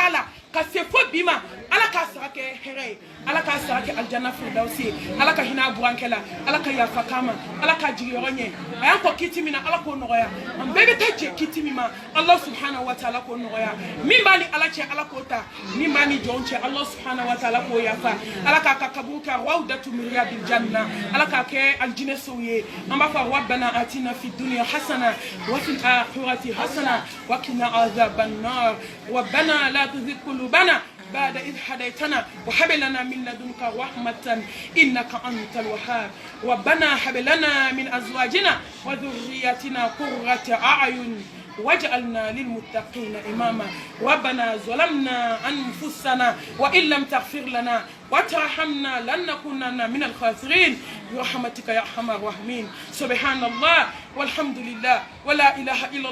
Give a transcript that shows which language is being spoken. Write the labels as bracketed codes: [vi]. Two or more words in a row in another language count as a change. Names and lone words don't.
[bm] k'a la ka se fo bi ma ala k'a sara kɛ hɛrɛ ye ala k'a sara kɛ alijana firidausi ye ala ka hinɛ a burankɛ la ala ka yafa k'a ma ala k'a jigiyɔrɔ ɲɛ a y'an kɔ kiti min na ala k'o nɔgɔya an bɛɛ bɛ taa jɛ kiti min ma ala [ar] سبحانه وتعالى [bm] k'o nɔgɔya min b'a ni ala cɛ ala k'o ta min b'a ni jɔnw cɛ ala [ar] سبحانه وتعالى [bm] k'o yafa ala k'a ka kaburu kɛ [ar] روضة من رياض الجنة [bm] ala k'a kɛ alijinɛsow ye an b'a fɔ [ar] ربنا آتنا في الدنيا حسنة وفي الآخرة حسنة وقنا عذاب النار ربنا لا تزغ قلوبنا بعد إذ هديتنا وهب لنا من لدنك رحمة إنك أنت الوهاب ربنا هب لنا من أزواجنا وذرياتنا قرة أعين واجعلنا للمتقين إماما ربنا ظلمنا أنفسنا وإن لم تغفر لنا وترحمنا لنكونن من الخاسرين برحمتك يا أرحم الراحمين سبحان الله والحمد لله ولا إله إلا